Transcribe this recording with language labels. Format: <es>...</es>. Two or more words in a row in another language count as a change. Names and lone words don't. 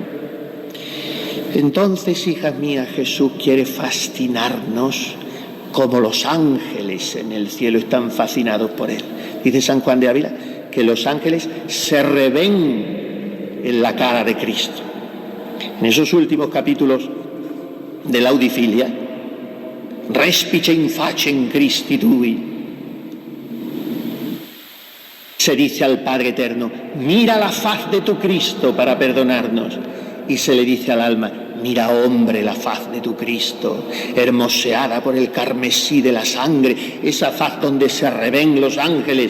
<es>Entonces, hijas mías, Jesús quiere fascinarnos como los ángeles en el cielo están fascinados por Él. Dice San Juan de Ávila que los ángeles se reven en la cara de Cristo. En esos últimos capítulos de la Audifilia,</es> <la>respice in facem Christi tui,</la> <es>se dice al Padre Eterno, mira la faz de tu Cristo para perdonarnos. Y se le dice al alma, mira, hombre, la faz de tu Cristo, hermoseada por el carmesí de la sangre, esa faz donde se reven los ángeles.</es>